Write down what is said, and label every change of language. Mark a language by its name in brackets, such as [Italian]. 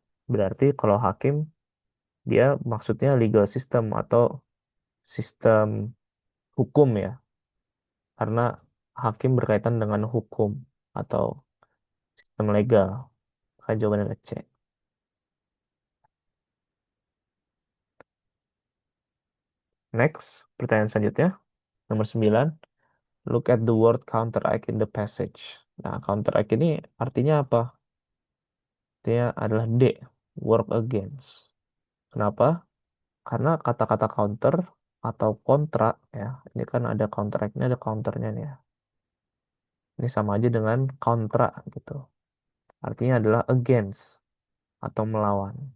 [Indonesian] Berarti kalau hakim dia maksudnya legal system atau sistem hukum ya. Karena hakim berkaitan dengan hukum atau sistem legal. Maka jawabannya adalah C. Next, pertanyaan selanjutnya. Nomor 9. [English] Look at the word counteract in the passage. [Indonesian] Nah, counteract ini artinya apa? Artinya adalah D, work against. Kenapa? Karena kata-kata counter atau kontra ya, ini kan ada counteract-nya, ada counternya nih ya. Ini sama aja dengan kontra gitu. Artinya adalah against atau melawan.